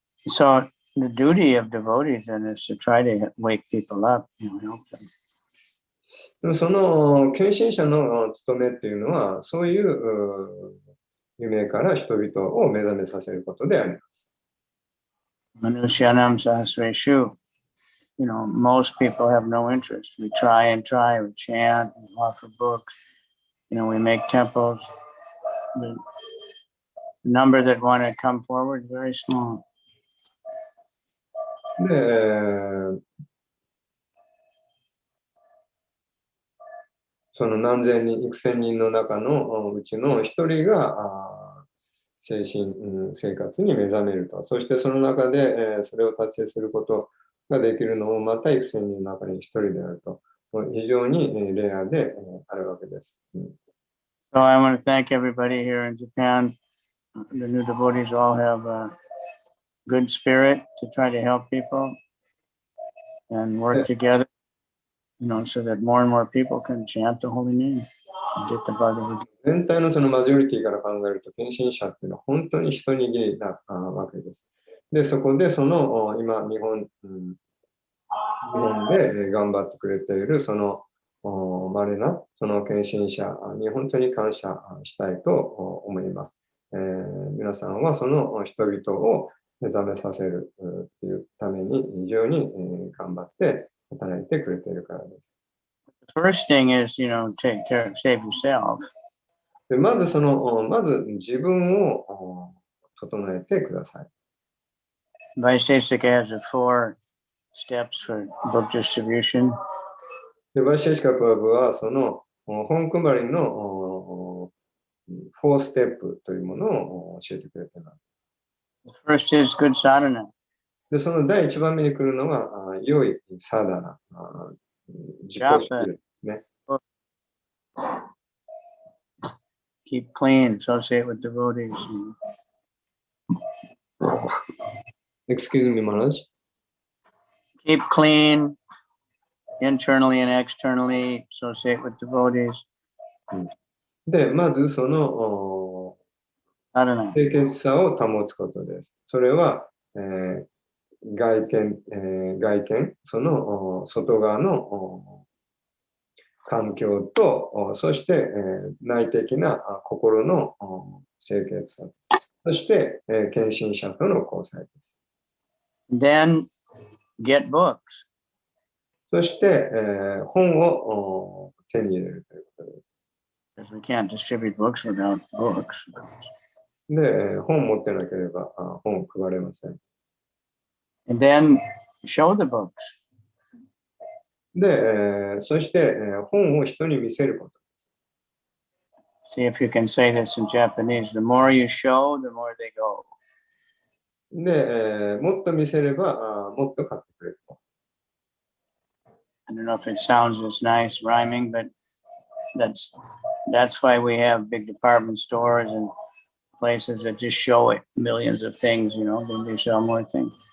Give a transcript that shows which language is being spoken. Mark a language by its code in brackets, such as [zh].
[en] So the duty of devotees then is to try to wake people up, help them. [ja] でもその献身者の務めっていうのは、そういう夢から人々を目覚めさせることであります。 [sa] Manushyanam sahasreshu, [en] most people have no interest. We try, we chant, we offer books, we make temples. The number that want to come forward is very small. [ja] で、その何千人、幾千人の中のうちの一人が精神生活に目覚めると。そしてその中でそれを達成することができるのもまた幾千人の中に一人であると。非常にレアであるわけです。 [en] So I want to thank everybody here in Japan. The new devotees all have a good spirit to try to help people and work together, so that more and more people can chant the holy name and get the Bhagavad Gita. [ja] 全体のそのマジョリティから考えると、献身者っていうのは本当に一握りなわけです。で、そこでその今日本で頑張ってくれているその稀なその献身者に本当に感謝したいと思います。皆さんはその人々を目覚めさせるというために非常に頑張って働いてくれているからです。 [en] The first thing is, take care, save yourself. [ja] でまず自分を整えてください。 [en] Vaisheshika has the 4 steps for book distribution. [ja] でバイシェシカプラブはその本配りの4ステップというものを教えてくれています。 [en] The first is good sadhana. [ja] でその第一番目に来るのが良いサダナ、自己主義ですね。 [en] keep clean, associate with devotees. Excuse me, Maharaj. Keep clean internally and externally, associate with devotees. [ja] で、まずその清潔さを保つことです。それは、外見、その外側の環境と、そして、内的な心の清潔さ、そして、献身者との交際です。 [en] Then get books. [ja] そして、本を手に入れるということです。 [en] Because we can't distribute books without books. [ja] で、本持ってなければ本を配れません。 [en] And then show the books. [ja] で、そして、本を人に見せること。 [en] See if you can say this in Japanese. The more you show, the more they go. [ja] で、もっと見せればもっと買ってくれると。 [en] I don't know if it sounds as nice rhyming, but that's why we have big department stores and places that just show it millions of things, then they sell more things.